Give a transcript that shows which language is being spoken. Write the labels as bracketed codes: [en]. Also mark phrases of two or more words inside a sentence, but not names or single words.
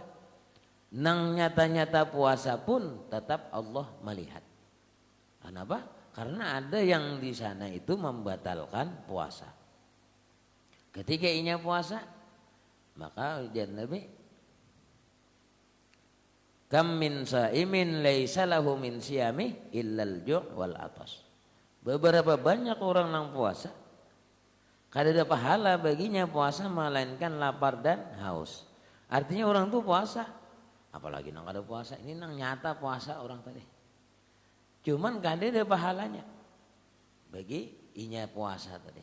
[bjn] Nang nyata-nyata puasa pun tetap Allah melihat. Kenapa? Karena ada yang di sana itu membatalkan puasa. Ketika inya puasa, maka ujar Nabi, [ar] كم من صائم ليس له من صيامه إلا الجوع والعطش. [bjn] Beberapa banyak orang yang puasa, kada ada pahala baginya puasa melainkan lapar dan haus. Artinya orang tuh puasa, apalagi nang kada puasa, ini nang nyata puasa orang tadi. Cuman kada ada pahalanya bagi inya puasa tadi.